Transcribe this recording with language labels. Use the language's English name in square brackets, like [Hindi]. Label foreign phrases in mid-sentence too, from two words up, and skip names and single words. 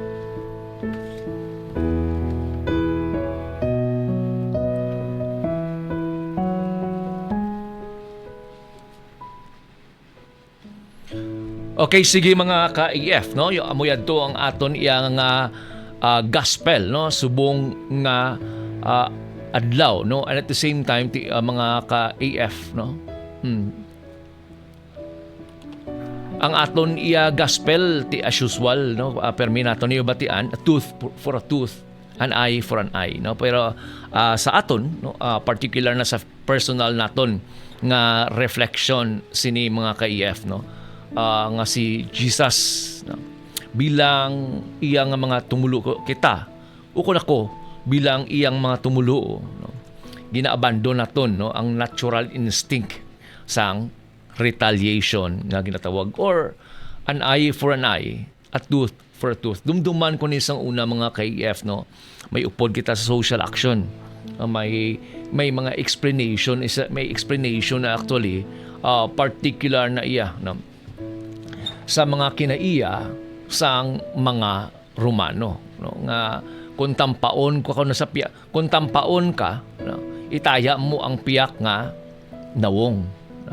[Hiligaynon] Okay, sige mga ka-EF, no? Amuyad to ang aton iyang gospel, no? Subong nga adlaw, no, [English] and at the same time [Hiligaynon] mga ka-AF, no, ang aton iya gospel ti [English] as usual, [Hiligaynon] no, permi naton niyo batian, [English] a tooth for a tooth, an eye for an eye, [Hiligaynon] no, pero sa aton, no, particular na sa personal naton nga reflection sini mga ka-EF, no, nga si Jesus, no, bilang iya nga mga tumulo kita, ukon ako bilang iyang mga tumulo, no, ginaabandon naton, no, ang [English] natural instinct [Hiligaynon] sang retaliation nga ginatawag, [English] or an eye for an eye, a tooth for a tooth. [Hiligaynon] Dumduman ko nisang una mga ka-EF, no, may upod kita sa [English] social action, [Hiligaynon] may mga explanation, may explanation na actually particular na iya, no, sa mga kinaiya sang mga Romano, no, nga kung tampaon ka na sa piyak, kung tampaon ka, no, itaya mo ang piyak nga nawong, no.